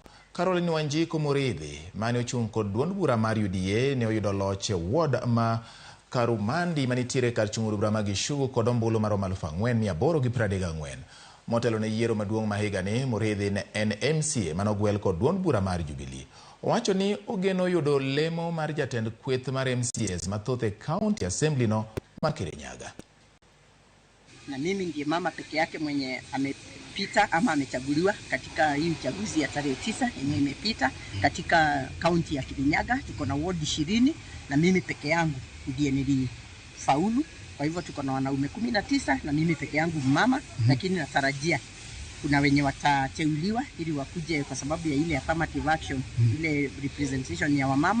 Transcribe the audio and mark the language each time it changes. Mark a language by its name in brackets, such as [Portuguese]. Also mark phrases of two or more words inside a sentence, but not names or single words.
[Luo (Kenya and Tanzania)] Caroline Wanjiku Muridhi mane ochung' kod duond bura mar UDA ne oyudo loch e ward ma Karumandi manitiere kar chung' bura ma Gishugu kod ombulu maromo 4,834. Motelo ne yiero maduong' ma higa ni, Muridhi ne en MCA manogwel kod duond bura mar Jubilee. Owacho ni ogeno yudo lemo mar jatend kweth mar MCAs mathoth e County Assembly no ma Kirinyaga. [Swahili] Na mimi ndiye mama peke yake mwenye amepita ama amechaguliwa katika hii uchaguzi ya tarehe 9 yenye imepita katika kaunti ya Kirinyaga. Tuko na ward 20 na mimi peke yangu ndiye nilifaulu. Kwa hivyo tuko na wanaume 19 na mimi peke yangu mama, lakini natarajia kuna wenye watateuliwa ili wakuje kwa sababu ya ile [English] affirmative action, [Swahili] ile representation ya wamama.